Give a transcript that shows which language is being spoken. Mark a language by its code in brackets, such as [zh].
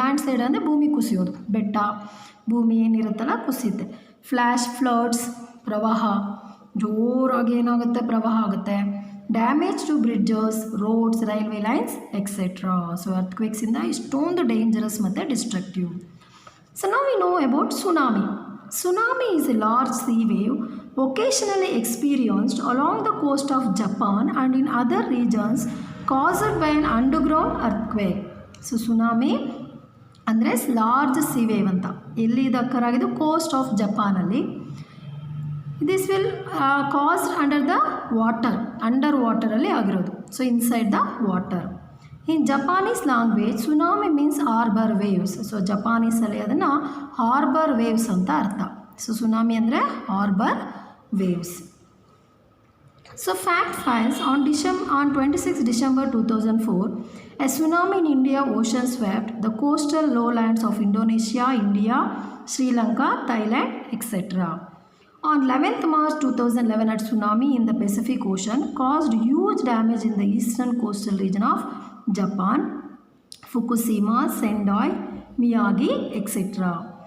[kn] Land slide ಅಂದರೆ ಭೂಮಿ ಕುಸಿಯೋದು, ಬೆಟ್ಟ ಭೂಮಿ ಏನಿರುತ್ತಲ್ಲ ಕುಸಿಯುತ್ತೆ. ಫ್ಲ್ಯಾಶ್ ಫ್ಲಡ್ಸ್, ಪ್ರವಾಹ ಜೋರಾಗಿ ಏನಾಗುತ್ತೆ, ಪ್ರವಾಹ ಆಗುತ್ತೆ. [en] Damage to bridges, roads, railway lines etcetera. [kn] So ಅರ್ಥಕ್ವೇಕ್ಸಿಂದ ಇಷ್ಟೊಂದು ಡೇಂಜರಸ್ ಮತ್ತು ಡಿಸ್ಟ್ರಕ್ಟಿವ್. [en] So ನಾವು we know about tsunami. Tsunami is a large sea wave occasionally experienced along the coast of Japan and in other regions caused by an underground earthquake. [kn] So tsunami ಅಂದರೆ large C wave ಅಂತ. ಎಲ್ಲಿ ಇದು ಅಕ್ಕರ್ ಆಗಿದ್ದು, coast of ಜಪಾನಲ್ಲಿ. [en] this will caused under the water, [kn] under ವಾಟರಲ್ಲಿ ಆಗಿರೋದು. So inside the water. [en] In Japanese language tsunami means harbour waves. [kn] So ಜಪಾನೀಸಲ್ಲಿ ಅದನ್ನು harbour waves ಅಂತ ಅರ್ಥ. So tsunami ಅಂದರೆ harbour waves. [en] So fact finds on 26 December 2004, a tsunami in India ocean swept the coastal lowlands of Indonesia, India, Sri Lanka, Thailand, etc. On 11th March 2011, a tsunami in the Pacific Ocean caused huge damage in the eastern coastal region of Japan, Fukushima, Sendai, Miyagi, etc.